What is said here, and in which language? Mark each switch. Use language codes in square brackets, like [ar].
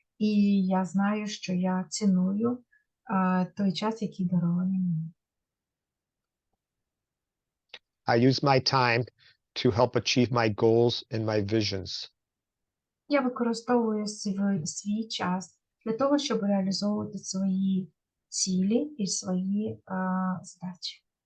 [uk] І я знаю, що я ціную той час, який дарований мені. [en] I use my time to help achieve my goals and my visions. [uk] Я використовую свій час для того, щоб реалізовувати свої цілі і свої задачі.